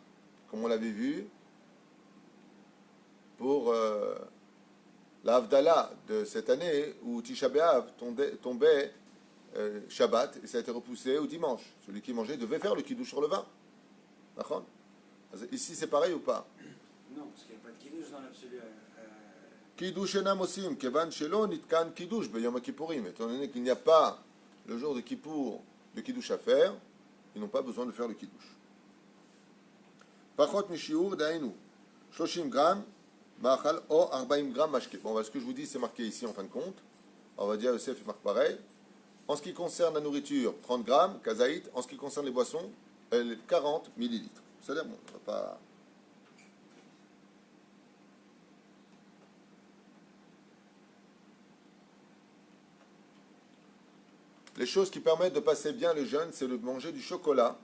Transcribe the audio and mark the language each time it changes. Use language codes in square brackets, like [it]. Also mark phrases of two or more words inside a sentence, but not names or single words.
[fr] Comme on l'avait vu pour la Havdalah de cette année où Tisha B'Av tombait Shabbat, et ça a été repoussé au dimanche. Celui qui mangeait devait faire le kidouche sur le vin. D'accord? Ici, c'est pareil ou pas? Non, parce qu'il n'y a pas de kidouche dans l'absolu. [he] קידוש אינם עושים, כיוון שלא ניתקן קידוש ביום כיפורים. [fr] Étant donné qu'il n'y a pas le jour de Kippour de kidouche à faire, ils n'ont pas besoin de faire le kidouche. [he] פחות משיעור דיינו, 30 grammes, מאכל או 40 grammes mashke. [fr] Bon, ce que je vous dis, c'est marqué ici en fin de compte. On va dire, Yosef marque pareil. En ce qui concerne la nourriture, 30 grammes, kazaït. En ce qui concerne les boissons, 40 millilitres. C'est-à-dire, bon, on va pas... Les choses qui permettent de passer bien le jeûne, c'est de manger du chocolat.